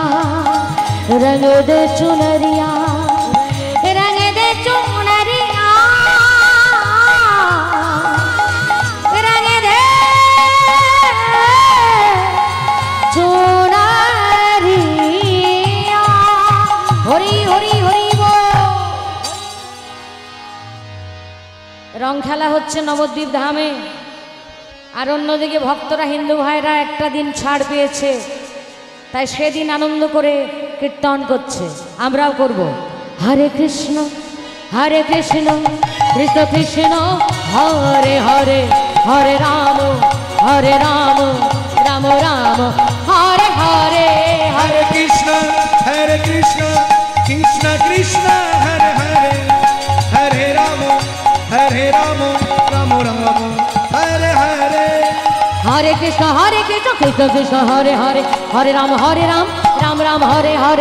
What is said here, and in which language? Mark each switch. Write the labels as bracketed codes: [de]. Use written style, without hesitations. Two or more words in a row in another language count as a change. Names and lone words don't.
[hi] रंग दे चुनरिया। रंग दे चुनरिया। रंग दे चुनरिया। हरि हरि हरि बोल। [bn] রং খেলা হচ্ছে নবদ্বীপ ধামে, আর অন্যদিকে ভক্তরা হিন্দু ভাইরা একটা দিন ছাড় পেয়েছে, তাই সেদিন আনন্দ করে কীর্তন করছে, আমরাও করব। হরে কৃষ্ণ কৃষ্ণ কৃষ্ণ হরে হরে, হরে রাম রাম রাম হরে হরে। [hi] हरे कृष्ण कृष्ण कृष्ण हरे हरे, हरे राम राम राम हरे हरे। हरे कृष्ण कृष्ण कृष्ण हरे हरे, हरे राम राम राम हरे हरे।